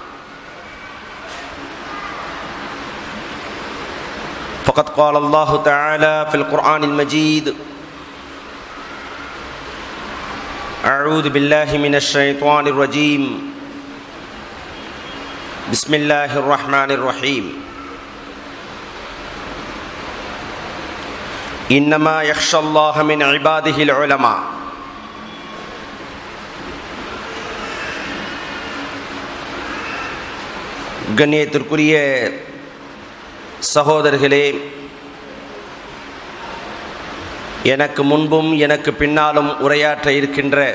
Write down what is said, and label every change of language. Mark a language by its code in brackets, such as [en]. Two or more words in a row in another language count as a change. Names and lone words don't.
[ar] فقد قال الله تعالى في القرآن المجيد: أعوذ بالله من الشيطان الرجيم، بسم الله الرحمن الرحيم. إنما يخشى الله من عباده العلماء. [ta] கண்ணியத்திற்குரிய சகோதரர்களே, எனக்கு முன்பும் எனக்கு பின்னாலும் உரையாற்ற இருக்கின்ற